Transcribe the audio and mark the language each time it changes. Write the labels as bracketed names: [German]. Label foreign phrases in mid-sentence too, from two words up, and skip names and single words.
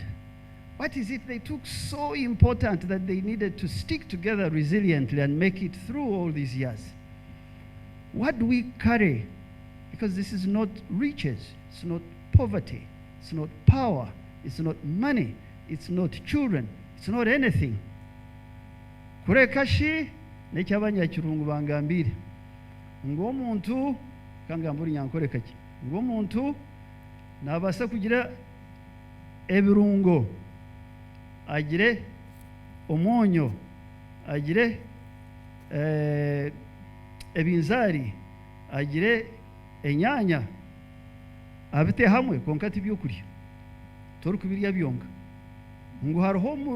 [English] What is it they took so important that they needed to stick together resiliently and make it through all these years? What do we carry? Because this is not riches, it's not poverty, it's not power, it's not money, it's not children, it's not anything. [Nyankole] Kurekashi nekyabanya kirungu bangambire ng'omuntu kangamburi nyankorekaki ng'omuntu nabasa kugira ebirungo, agire omwonyo, agire ebinzari, agire enyanya, abite hamwe konka tibyokurya tori kubirya byonka ngo hariho